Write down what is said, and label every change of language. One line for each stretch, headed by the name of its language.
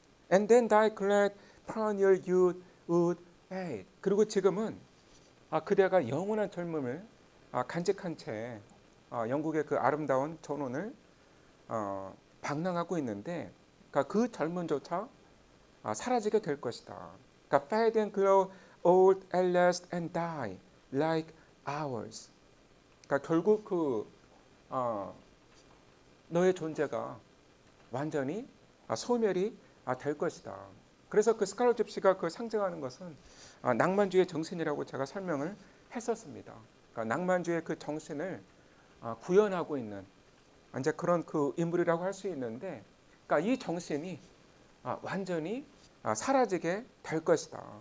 English: And then thy glad perennial youth would fade.
Korean: 그리고 지금은 그대가 영원한 젊음을 간직한 채 영국의 그 아름다운 전원을 방랑하고 있는데 그 젊음조차 사라지게 될 것이다.
English: 그러니까 fade and grow old at last and die like ours.
Korean: 그러니까 결국 너의 존재가 완전히 소멸이 될 것이다. 그래서 그 스칼렛 집시가 그 상징하는 것은 낭만주의 정신이라고 제가 설명을 했었습니다. 그러니까 낭만주의 그 정신을 구현하고 있는 이제 그런 그 인물이라고 할 수 있는데, 그러니까 이 정신이 완전히 사라지게 될 것이다.